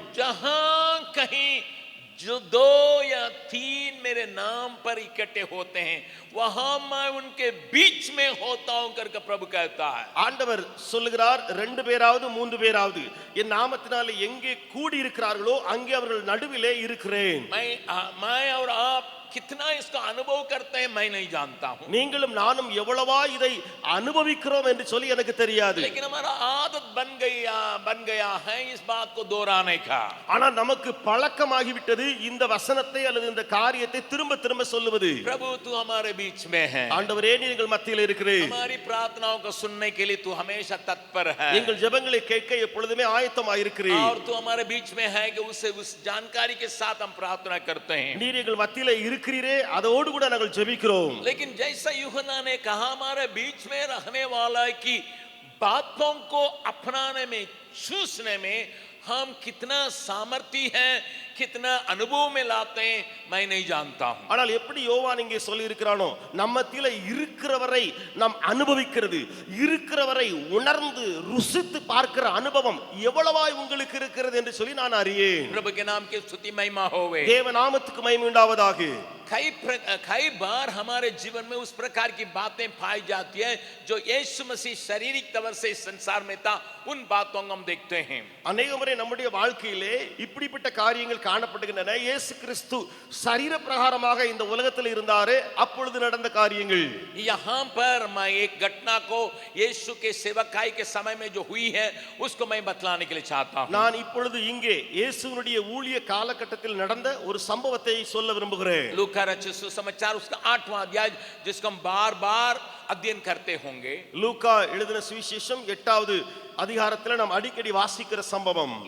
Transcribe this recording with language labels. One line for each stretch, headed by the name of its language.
Hindi: जहां कहीं जो 2 या 3 मेरे नाम पर इकट्ठे होते हैं वहां मैं उनके बीच में होता हूं करके प्रभु कहता है।
Tamil: ஆண்டவர் சொல்லுகிறார் 2 பேராவது 3 பேராவது என் நாமத்தினாலே எங்கே கூடி இருக்கிறார்களோ அங்கே அவர்கள் நடுவிலே இருக்கிறேன்।
Hindi: मैं और आप कितना इसका अनुभव करते हैं मैं नहीं जानता हूं।
Tamil: நீங்களும் நானும் எவ்வளவா இதை அனுபவிக்கிறோம் என்று சொல்லி எனக்கு தெரியாது।
Hindi: लेकिन हमारा आदत बन गया है इस बात को दोहराने का।
Tamil: ஆனா நமக்கு பழக்கமாகி விட்டது இந்த வசனத்தை அல்லது இந்த காரியத்தை திரும்ப திரும்ப சொல்லுவது।
Hindi: प्रभु तू हमारे बीच में है,
Tamil: ஆண்டவரே நீங்கள் மத்தியில் இருக்கிறீர்,
Hindi: हमारी प्रार्थनाओं को सुनने के लिए तू हमेशा तत्पर है,
Tamil: எங்கள் ஜெபங்களை கேட்க எப்பொழுதுமே ஆயத்தமாய் இருக்கிறீர்,
Hindi: और तू हमारे बीच में है कि उस जानकारी के साथ हम प्रार्थना करते हैं।
Tamil: நீர் எங்கள் மத்தியிலே இருக்கிறீரே அதோடு கூட நாங்கள் ஜெபிக்கிறோம்।
Hindi: लेकिन जैसा यूहन्ना ने कहा हमारे बीच में रहने वाला की बातों को अपनाने में चूसने में हम कितना सामर्थ्य है, कितना अनुभव में लाते हैं मैं नहीं जानता हूं।
Tamil: ஆனால் எப்படி யோவான் இங்கே சொல்லி இருக்கிறானோ நம்மத்தில இருக்கிறவரை நாம் அனுபவிக்கிறது, இருக்கிறவரை உணர்ந்து ருசித்து பார்க்கிற அனுபவம் எவ்வளவாய் உங்களுக்கு இருக்கிறது என்று சொல்லி நான் அறியேன்।
Hindi: प्रभु के नाम की स्तुति महिमा होवे।
Tamil: தேவ நாமத்துக்கு மகிமை உண்டாவதாக।
Hindi: कई बार हमारे जीवन में उस प्रकार की बातें पाई जाती है जो यीशु मसीह शारीरिक तौर से इस संसार में था, उन बातों को हम देखते हैं।
Tamil: அநேக முறை நம்முடைய வாழ்க்கையிலே இப்படிப்பட்ட காரியங்கள் காணப்படுகின்றன. இயேசு கிறிஸ்து சரீர பிரகாரமாக இந்த உலகத்தில் இருந்தாரே, அப்பொழுது நடந்த காரியங்கள்.
Hindi: यहाँ पर मैं एक घटना को यीशु के सेवकाई के समय में जो हुई है उसको मैं बतलाने के लिए चाहता हूँ।
Tamil: நான் இப்பொழுது இங்கே இயேசுவினுடைய ஊழிய காலகட்டத்தில் நடந்த ஒரு சம்பவத்தை சொல்ல விரும்புகிறேன்.
Hindi: लूका रचित सुसमाचार उसका 8वां अध्याय जिसको हम बार-बार अध्ययन करते होंगे।
Tamil: லூக்கா எழுதின சுவிசேஷம் 8வது அதிகாரத்தில் நாம் அடிக்கடி வாசிக்கிற சம்பவம்.